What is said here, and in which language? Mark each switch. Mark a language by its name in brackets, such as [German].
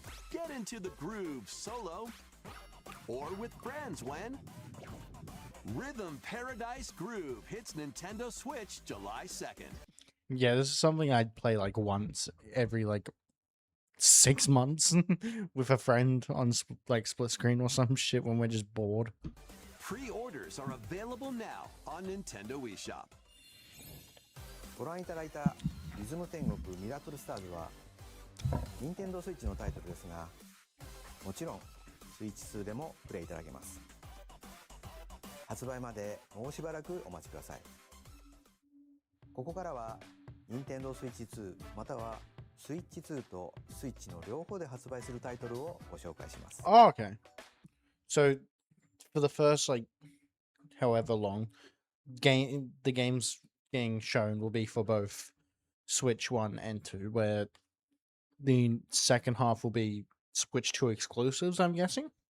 [English] Get into the groove solo or with friends when Rhythm Paradise Groove hits Nintendo Switch July 2nd. Yeah, this is something I'd play like once every like 6 months with a friend on like split screen or some shit when we're just bored. Pre-orders are available now on Nintendo eShop. [Japanese] ご覧いただいたリズム天国ミラクルスターズは任天堂スイッチのタイトルですが、もちろんスイッチ2でもプレイいただけます。発売までもうしばらくお待ちください。ここからは任天堂スイッチ2またはスイッチ2とスイッチの両方で発売するタイトルをご紹介します。 [English] Oh, okay. So for the first like however long the games being shown will be for both Switch 1 and 2, where the second half will be Switch 2 exclusives, I'm guessing.